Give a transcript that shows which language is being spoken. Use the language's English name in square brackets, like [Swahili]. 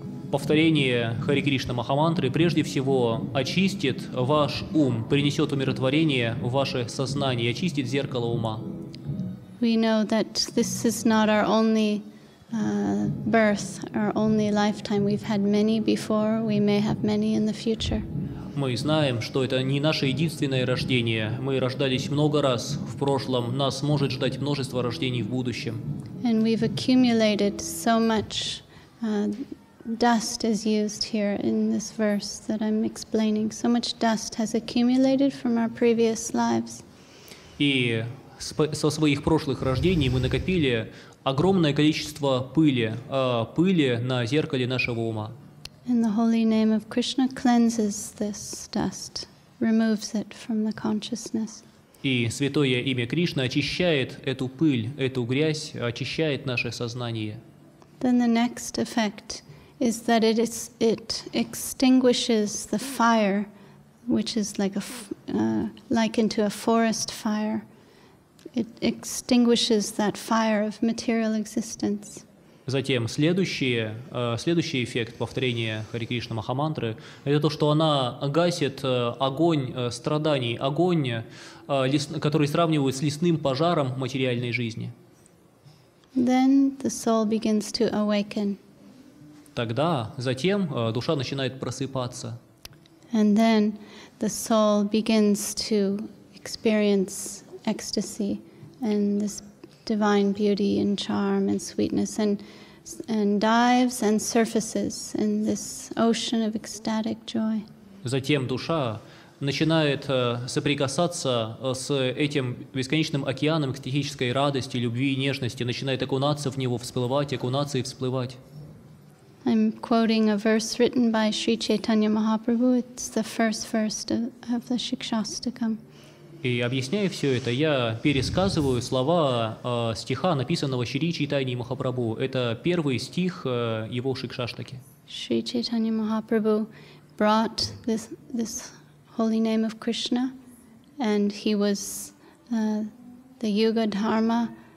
[Russian] Повторение Харе Кришна Махамантры прежде всего очистит ваш ум, принесет умиротворение в ваше сознание, очистит зеркало ума. [English] We know that this is not our only birth, our only lifetime. We've had many before, we may have many in the future. [Russian] Мы знаем, что это не наше единственное рождение. Мы рождались много раз в прошлом, нас может ждать множество рождений в будущем. [English] And we've accumulated so much dust is used here in this verse that I'm explaining. So much dust has accumulated from our previous lives. [Russian] И со своих прошлых рождений мы накопили огромное количество пыли на зеркале нашего ума. [English] And the holy name of Krishna cleanses this dust, removes it from the consciousness. [Russian] И святое имя Кришны очищает эту пыль, эту грязь, очищает наше сознание. [English] Then the next effect is that it extinguishes the fire, which is like likened to a forest fire. It extinguishes that fire of material existence. [Russian] Затем следующий эффект повторения Харе Кришна Махамантры – это то, что она гасит огонь страданий, огонь, который сравнивают с лесным пожаром материальной жизни. [English] Then the soul begins to awaken. [Russian] Затем душа начинает просыпаться. [English] And then the soul begins to experience ecstasy and this divine beauty and charm and sweetness and dives and surfaces in this ocean of ecstatic joy. [Russian] Затем душа начинает соприкасаться с этим бесконечным океаном экстатической радости, любви и нежности, начинает окунаться в него, всплывать, окунаться и всплывать. [English] I'm quoting a verse written by Sri Chaitanya Mahaprabhu. It's the first verse of the Shikshastakam. [Russian] И объясняя все это, я пересказываю слова стиха, написанного Шри Чайтаньей Махапрабху. Это первый стих его Шикшаштаки. [English] Sri Chaitanya Mahaprabhu brought this holy name of Krishna, and he was the Yuga Dharma.